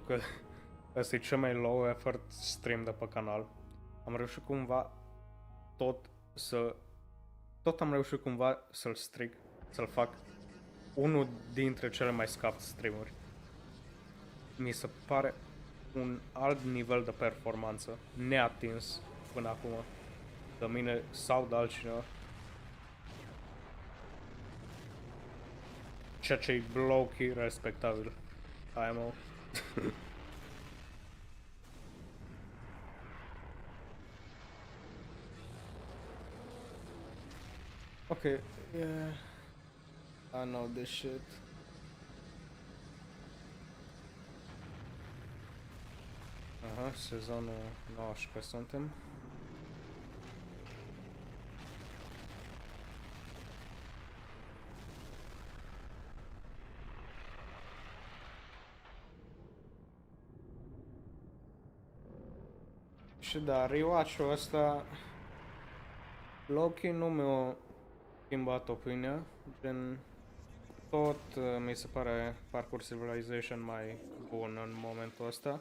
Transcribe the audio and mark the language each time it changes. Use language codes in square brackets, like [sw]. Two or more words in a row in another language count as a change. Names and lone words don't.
[ro] că ăsta e cel mai [en] low effort [ro] stream de pe canal, am reușit cumva tot am reușit cumva să-l stric, să-l fac unul dintre cele mai scapt streamuri. Mi se pare un alt nivel de performanță, neatins până acum, de mine sau de altcineva. Ceea ce e low-key respectabil. IMO. [en] Okay, yeah, I know this shit. [ro] Aha, sezonul 19 suntem. Și da, rewatch-ul ăsta Loki nu mi-a schimbat opinia, gen tot mi se pare Parkour Civilization mai bun în momentul ăsta.